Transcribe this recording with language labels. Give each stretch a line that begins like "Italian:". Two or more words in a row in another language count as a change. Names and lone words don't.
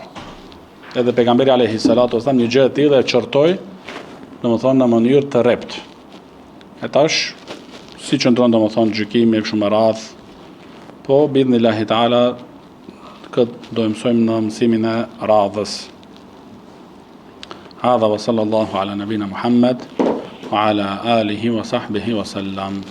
Albanian: Edhe pejgamberi
Arabic: عليه الصلاة والسلام
Albanian: një gjë e tillë e çortoi, domethënë në mënyrë të rrept. E tash si qëndron domethënë gjykimi e kështu me radhë. Po
Arabic: بإذن الله تعالى
Albanian: këtë do të mësojmë në mësimin e radhës.
Arabic: هذا و صلى الله على نبينا محمد و على آله و صحبه و سلم.